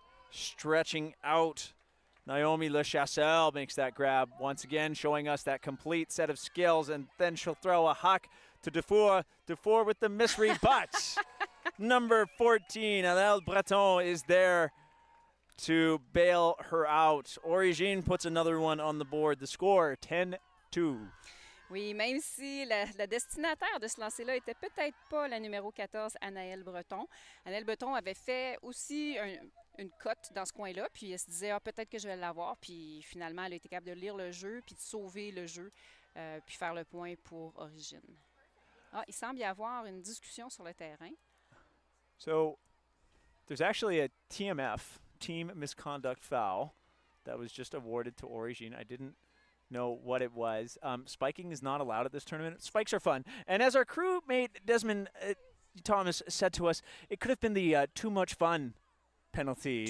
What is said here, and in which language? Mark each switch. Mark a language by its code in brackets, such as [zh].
[en] Stretching out. Naomi Le Chassel makes that grab once again, showing us that complete set of skills. And then she'll throw a huck to Dufour. Dufour with the misread, but number 14, Anaëlle Breton, is there to bail her out. Origine puts another one on the board. The score, 10-2. [fr] Oui, même si la destinataire de ce lancer-là n'était peut-être pas la numéro 14, Anaëlle Breton. Anaëlle Breton avait fait aussi une cote dans ce coin-là, puis elle se disait peut-être que je vais l'avoir, puis finalement elle a été capable de lire le jeu, puis de sauver le jeu, puis faire le point pour Origine. Il semble y avoir une discussion sur le terrain. [en] So, there's actually a TMF, Team Misconduct Foul, that was just awarded to Origine. I didn't know what it was. Spiking is not allowed at this tournament. Spikes are fun. And as our crewmate Desmond Thomas said to us, it could have been the too much fun penalty.